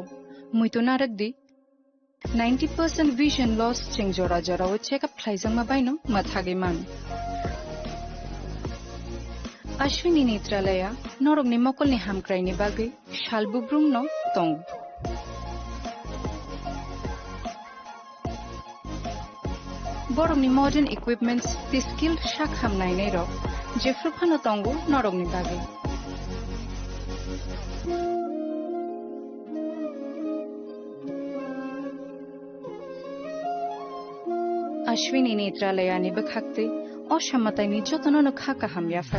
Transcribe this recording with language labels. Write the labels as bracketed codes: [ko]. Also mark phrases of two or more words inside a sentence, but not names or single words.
[trp] Muito narakdi 90% [en] vision loss [trp] cheng jora jora o [en] check up [trp] khlaijang ma baino mathage man. Ashwini Netralaya norog ni mokol ni hamkrai ni bagi shalbubrum no tong. Borong ni [en] modern equipments [trp] the skill shakham nai nei ro jefru phano tongu norong ni bagi. Ashwini Netralaya ni bakhakte oshamatai ni jotono no khaka ham yafar.